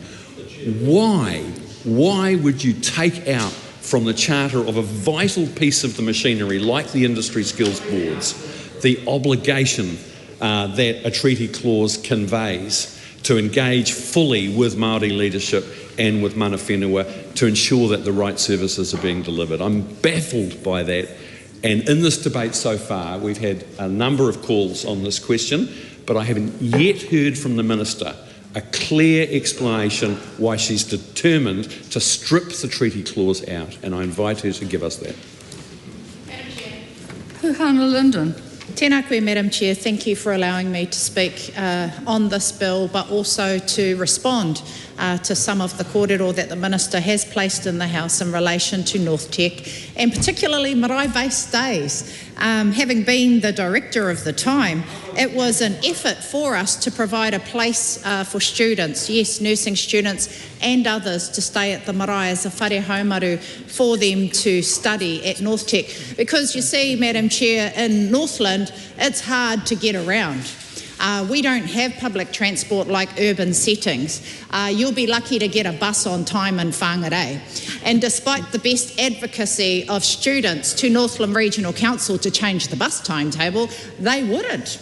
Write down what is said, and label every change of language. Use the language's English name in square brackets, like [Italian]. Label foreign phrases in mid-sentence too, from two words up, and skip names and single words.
[English] Why would you take out from the charter of a vital piece of the machinery like the industry skills boards the obligation that a treaty clause conveys to engage fully with Māori leadership and with [Māori] mana whenua [English] to ensure that the right services are being delivered? I'm baffled by that. And in this debate so far, we've had a number of calls on this question, but I haven't yet heard from the Minister a clear explanation why she's determined to strip the treaty clause out, and I invite her to give us that. Puhana Linden. [Māori] Tēnā koe, [English] Madam Chair. Thank you for allowing me to speak on this bill, but also to respond to some of the kōrero that the Minister has placed in the House in relation to North Tech, and particularly marae-based days. Having been the director of the time, it was an effort for us to provide a place for students, yes, nursing students and others, to stay at the marae as a [Māori] whare haumaru [English] for them to study at North Tech. Because you see, Madam Chair, in Northland, it's hard to get around. We don't have public transport like urban settings. You'll be lucky to get a bus on time in Whangarei. And despite the best advocacy of students to Northland Regional Council to change the bus timetable, they wouldn't.